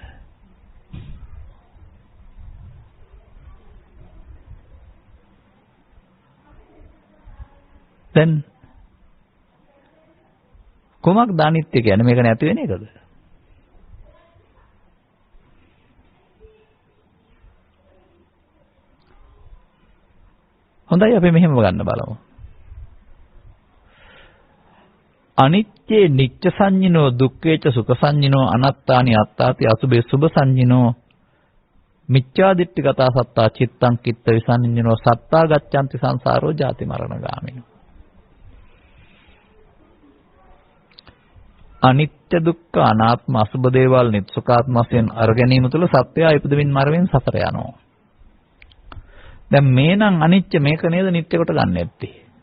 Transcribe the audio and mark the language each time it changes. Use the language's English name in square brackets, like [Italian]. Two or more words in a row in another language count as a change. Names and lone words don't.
[Sinhala] දැන් කොමක්ද අනිත්‍ය කියන්නේ? මේක නැති වෙන එකද? හොඳයි අපි මෙහෙම ගන්න බලමු. [Pali] අනිත්‍යේ නිච්ච සංඤිනෝ දුක්ඛේච සුඛ සංඤිනෝ අනත්තානි අත්තාති අසුභේ සුභ සංඤිනෝ මිච්ඡාදිට්ඨිගතා සත්තා චිත්තං කිත්ත විසංඤිනෝ සත්තා ගච්ඡanti සංසාරෝ ජාති මරණ ගාමිනෝ. [Sinhala] අනිත්‍ය දුක්ඛ අනාත්ම අසුභ දේවල් නිත්සුඛාත්ම වශයෙන් අර ගැනීම තුළ සත්‍යය ඉපදෙමින් මරමින් සතර යනවා. දැන් මේ නම් අනිත්‍ය මේක නේද නිත්‍ය කොට ගන්න ඇත්තේ.